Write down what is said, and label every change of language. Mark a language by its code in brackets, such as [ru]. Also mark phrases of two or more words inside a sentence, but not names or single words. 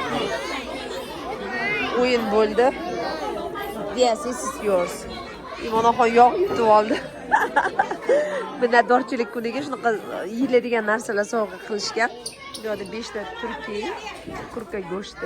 [uz] O'yin bo'ldi. [en] Yes, this is yours. [uz] Imonaxon yoqib oldi. Minnatdorchilik kuniga shunaqa yeyiladigan narsalar sovg'a qilishgan. Bu yerda 5 ta turkiy kurka go'shti.